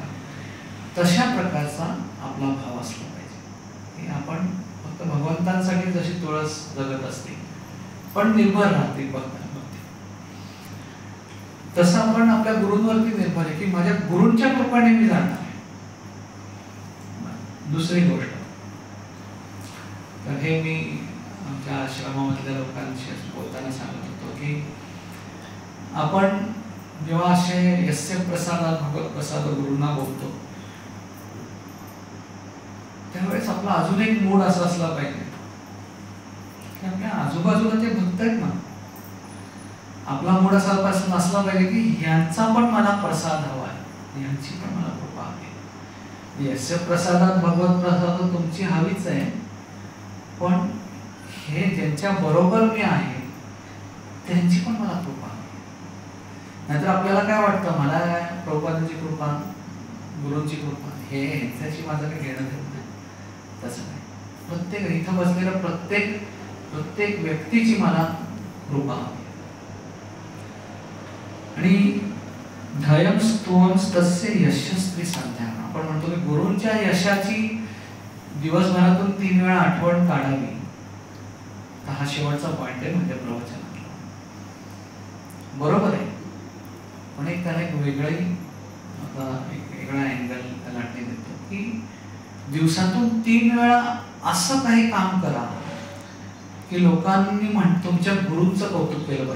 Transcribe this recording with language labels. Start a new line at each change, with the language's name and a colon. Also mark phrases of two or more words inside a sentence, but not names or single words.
Marathi: तशा प्रकारचा आपला भाव असला पाहिजे की आपण फक्त भगवंतांसाठी जशी तुळस जगत असते पण निर्भर राहते भक्तांवरती, तसं आपण आपल्या गुरूंवरती निर्भर आहे की माझ्या गुरूंच्या कृपेने मी जाणार आहे. दुसरी गोष्ट, तर हे मी आमच्या आश्रमामधल्या लोकांशी बोलताना सांगत होतो की आपण जेव्हा असे
Sanskrit: यस्य प्रसादात् भगवत प्रसाद
Marathi: गुरूंना बोलतो त्यावेळेस आपला अजून एक मूड असा असला पाहिजे की आपल्या आजूबाजूला ते भक्त आहेत ना, आपला मूड असा नसला पाहिजे की यांचा पण मला प्रसाद हवा आहे, यांची पण मला कृपा हवी.
Sanskrit: यस्य प्रसादात् भगवत प्रसाद
Marathi: तुमची हवीच आहे, पण हे ज्यांच्या बरोबर मी आहे त्यांची पण मला कृपा हवी. नाहीतर आपल्याला काय वाटतं, मला प्रभुपादांची कृपा, गुरूंची कृपा, हे ह्यांच्याशी माझं काही घेणं देत नाही. तसं नाही, प्रत्येक इथं बसलेल्या प्रत्येक व्यक्तीची मला कृपा हवी. आणि
Sanskrit: धयम स्तुवम तस्य यशस्वी संध्या,
Marathi: आपण म्हणतो की गुरूंच्या यशाची दिवसभरातून 3 वेळा आठवण काढावी. तर हा शेवटचा पॉइंट आहे म्हणजे प्रवचनातला. बरोबर आहे, पण एक त्याला एक वेगळा अँगल त्याला देतो की दिवसातून 3 वेळा असं काही काम करा की लोकांनी तुमच्या गुरूंचं कौतुक केलं पाहिजे.